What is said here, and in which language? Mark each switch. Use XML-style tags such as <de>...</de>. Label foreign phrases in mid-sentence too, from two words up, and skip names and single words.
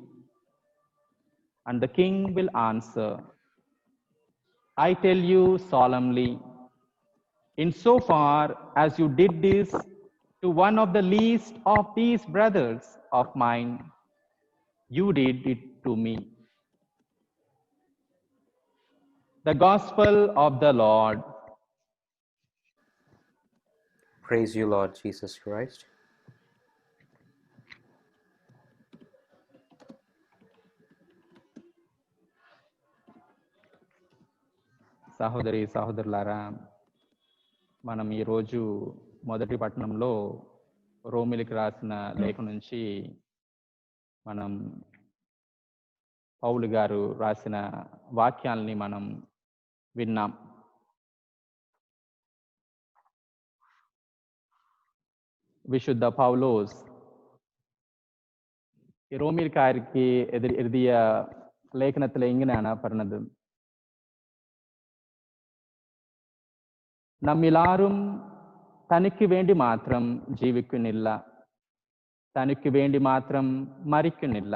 <en>And the king will answer, 'I tell you solemnly, insofar as you did this to one of the least of these brothers of mine, you did it to me.'" The Gospel of the Lord. Praise you, Lord Jesus Christ.</en> <te>సహోదరి సహోదరులారా, మనం ఈరోజు మొదటి పట్టణంలో రోమిలికి రాసిన లేఖ నుంచి మనం పౌలు గారు రాసిన వాక్యాల్ని మనం విన్నాం.</te> <ml>വിശുദ്ധ പൗലോസ് ഈ റോമിൽക്കാർക്ക് എഴുതിയ ലേഖനത്തിൽ ഇങ്ങനെയാണ് പറഞ്ഞത്: നമ്മിലാരും തനിക്ക് വേണ്ടി മാത്രം ജീവിക്കുന്നില്ല, തനിക്ക് വേണ്ടി മാത്രം മരിക്കുന്നില്ല.</ml>